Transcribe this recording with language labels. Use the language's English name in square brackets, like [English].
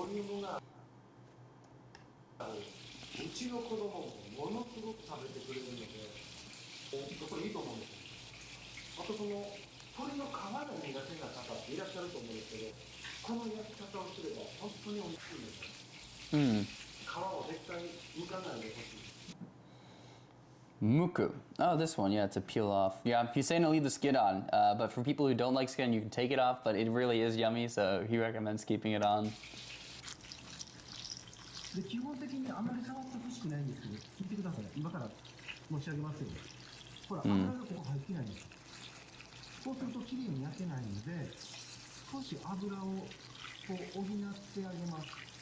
[Japanese] うちの子供もものすごく食べてくれるので、これいいと思うんですよ。あとその鶏の皮が苦手な方っていらっしゃると思うんですけど、この焼き方をすれば本当に美味しいんですよ。皮を絶対剥かないでほしい。 Muku. [English] Oh, this one, yeah, to peel off. Yeah, he's saying to leave the skin on, but for people who don't like skin, you can take it off, but it really is yummy, so he recommends keeping it on. [Japanese] で基本的にあまり触ってほしくないんですけど、聞いてください。今から申し上げますよ。ほら、油がここ入ってないんです。そうするときれいに焼けないので、少し油をこう補ってあげます。